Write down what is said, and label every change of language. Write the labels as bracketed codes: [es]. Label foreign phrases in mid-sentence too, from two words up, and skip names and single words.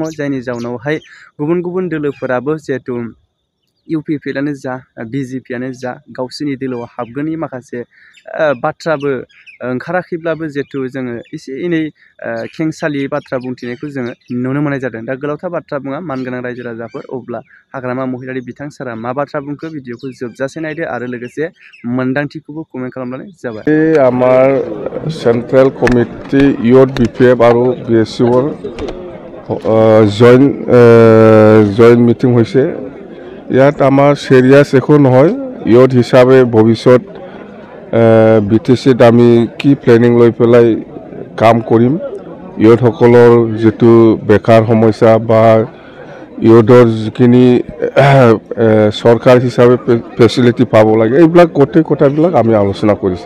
[brx] जायनि जाउनावहाय गुबुन दोलोफोराबो जिहेतु इउपिपिएलआनो जा बिजेपिआनो जा गावसोरनि दोलोआव हाबगोननि माखासे बाथ्राबो ओंखाराखैब्लाबो जिहेतु जोङो एसे एनै खेंसालियै बाथ्रा बुंथिनायखौ जोङो नुनो मोननाय जादों। दा गोलावथार बाथ्रा बुङा मानगोनां रायजो राजाफोर अब्ला हाग्रामा महिलारि बिथां सारा मा बाथ्रा बुंखो भिडिअखौ जोबजासे नायदो आरो लोगोसे मोन्दांथिखौबो कमेन्ट खालामनानै जाबाय। [as] আমার সেন্ট্রেল কমিটি ইউথ বিপিএফ আৰু বিএসইউৰ জইণ্ট মিটিং হৈছে। ইয়াত আমাৰ চিৰিয়াছ একো নহয়। ইউথ হিচাপে ভৱিষ্যত বিটিচিত আমি কি প্লেনিং লৈ পেলাই কাম কৰিম, ইউথসকলৰ যিটো বেকাৰ সমস্যা বা ইউথৰ যিখিনি চৰকাৰ হিচাপে ফেচিলিটি পাব লাগে এইবিলাক গোটেই কথাবিলাক আমি আলোচনা কৰিছোঁ।